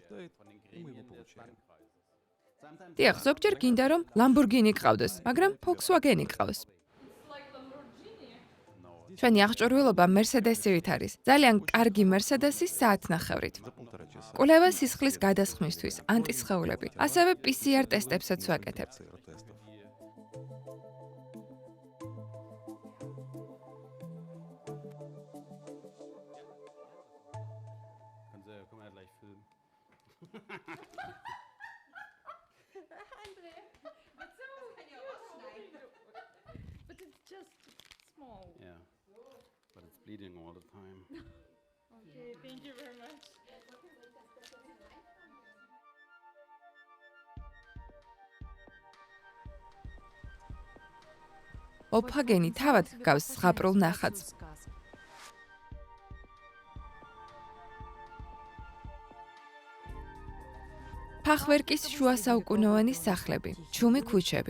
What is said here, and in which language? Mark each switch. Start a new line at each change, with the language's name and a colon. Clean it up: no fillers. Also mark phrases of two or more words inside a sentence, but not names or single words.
Georgian: დიახ, ზოგჯერ გინდა რომ ლამბორგინი გყავდეს, მაგრამ Volkswagen-ი გყავს. ჩვენი აღჭურვილობა Mercedes-ით არის. ძალიან კარგი Mercedes-ის საათნახევრით. კვლევა სისხლის გადასხმისთვის, ანტისხეულები, ასევე PCR ტესტებსაც ვაკეთებთ.
German: können wir gleich filmen.
English: But it's just small. Yeah, but it's bleeding all the time. Okay, thank you very much.
Georgian: Volkswagen-ი თავად გავს ზღაპრულ ნახატს. ფახვერკის შუა საუკუნოვანი სახლები, ჩუმი ქუჩები.